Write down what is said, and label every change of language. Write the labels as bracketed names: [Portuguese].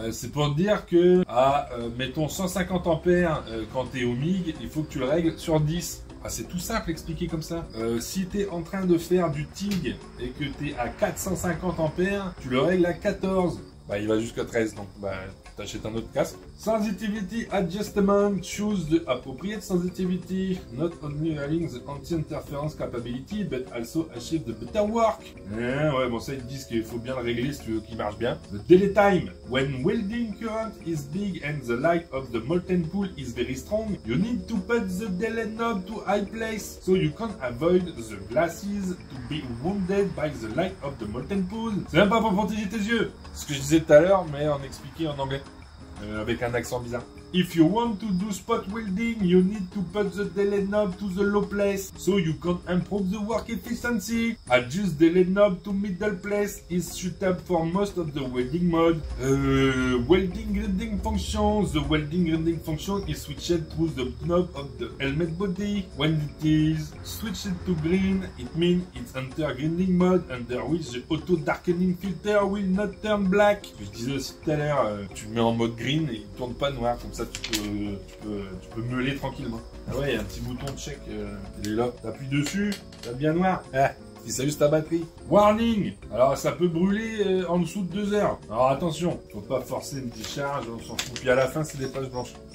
[French] C'est pour dire que, mettons 150 ampères quand tu es au MIG, il faut que tu le règles sur 10. C'est tout simple expliqué comme ça. Si tu es en train de faire du TIG et que tu es à 450 ampères, tu le règles à 14. Il va jusqu'à 13, donc t'achètes un autre casque. [English] Sensitivity Adjustment. Choose the appropriate sensitivity. Not only having the anti-interference capability, but also achieve the better work. [French] Ouais, bon, ça, ils te disent qu'il faut bien le régler si tu veux qu'il marche bien. [English] The delay time. When welding current is big and the light of the molten pool is very strong, you need to put the delay knob to high place, so you can avoid the glasses to be wounded by the light of the molten pool. [French] C'est même pas pour protéger tes yeux. Ce que je disais tout à l'heure, mais en expliqué en anglais. Avec un accent bizarre. [English] If you want to do spot welding, you need to put the delay knob to the low place, so you can improve the work efficiency. Adjust delay knob to middle place is suitable for most of the welding mode. Welding grinding function. The welding grinding function is switched through the knob of the helmet body. When it is switched to green, it means it's under grinding mode, under which the auto darkening filter will not turn black. [French] Je disais aussi tout à l'heure, tu le mets en mode green et il ne tourne pas noir, comme ça tu peux meuler tranquillement. Ah ouais, il y a un petit bouton de check, il est là. T'appuies dessus, t'as bien noir. Si ça use ta batterie. Warning. Alors ça peut brûler en dessous de 2 heures. Alors attention, faut pas forcer une décharge, on s'en fout. Puis à la fin, c'est des pages blanches.